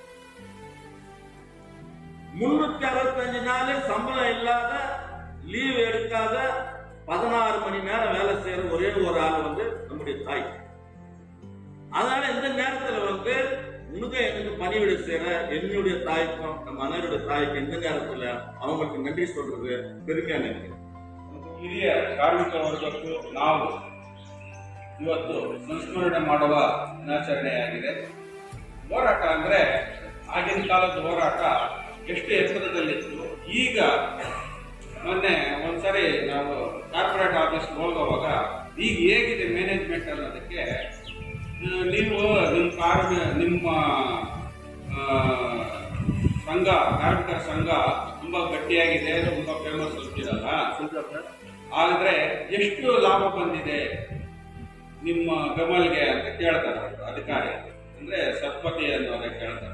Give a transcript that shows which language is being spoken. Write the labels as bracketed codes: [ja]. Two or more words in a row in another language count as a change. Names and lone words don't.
[ta] 365 நாள் சம்பளம் இல்லாத, லீவ் எடுக்காத, 16 மணி நேரம் வேலை செய்யற ஒரே ஒரு ஆள் வந்து நம்முடைய தாய். அதனால இந்த நேரத்துல வந்து உனக்கு எனக்கு பணிவிடை செய்யற என்னுடைய தாய்க்கும் நம்ம அனைவருடைய தாய்க்கும் இந்த நேரத்துல அவங்களுக்கு நன்றி சொல்றது பெருமையா நினைக்கிறேன். [kn] ಹಿರಿಯ ಕಾರ್ಮಿಕ ವರ್ಗಕ್ಕೂ ನಾವು ಇವತ್ತು ಸಂಸ್ಮರಣೆ ಮಾಡುವ ದಿನಾಚರಣೆಯಾಗಿದೆ. ಹೋರಾಟ ಅಂದ್ರೆ ಆಗಿನ ಕಾಲದ ಹೋರಾಟ ಎಷ್ಟು ಎತ್ತರದಲ್ಲಿತ್ತು. ಈಗ ಮೊನ್ನೆ ಒಂದ್ಸರಿ ನಾವು [en] corporate office [kn] ಹೋಗುವಾಗ ಈಗ ಹೇಗಿದೆ ಮ್ಯಾನೇಜ್ಮೆಂಟ್ ಅನ್ನೋದಕ್ಕೆ, ನೀವು ನಿಮ್ಮ ಸಂಘ, ಕಾರ್ಮಿಕರ ಸಂಘ ತುಂಬಾ ಗಟ್ಟಿಯಾಗಿದೆ, ತುಂಬಾ ಫೇಮಸ್ ಅಂತಿರಲ್ಲ, ಆದ್ರೆ ಎಷ್ಟು ಲಾಭ ಬಂದಿದೆ ನಿಮ್ಮ ಬೆಂಬಲಿಗೆ ಅಂತ ಕೇಳ್ತಾರೆ ಅಧಿಕಾರಿ, ಅಂದ್ರೆ ಸತ್ಪತಿ ಅನ್ನೋದೇ ಕೇಳ್ತಾರೆ.